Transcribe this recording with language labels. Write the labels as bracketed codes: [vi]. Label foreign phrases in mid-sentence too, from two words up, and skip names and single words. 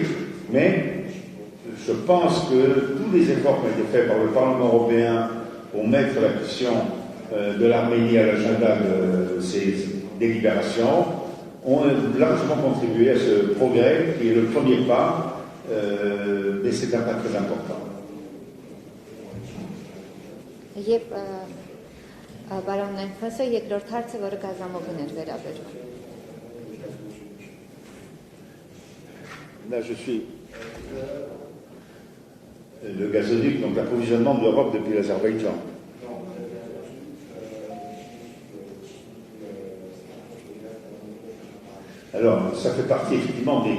[fr] Mais je pense que tous les efforts qui ont été faits par le Parlement européen pour mettre la question de l'Arménie à l'agenda de ces délibérations ont largement contribué à ce progrès qui est le premier pas, mais c'est un pas très important. [hy] Եվ բարոն Նենֆասը երկրորդ հարցը, որը գազամուղին էր վերաբերում։ [fr] Là, je suis le gazoduc, donc l'approvisionnement de l'Europe depuis l'Azerbaïdjan. Alors, ça fait partie effectivement des...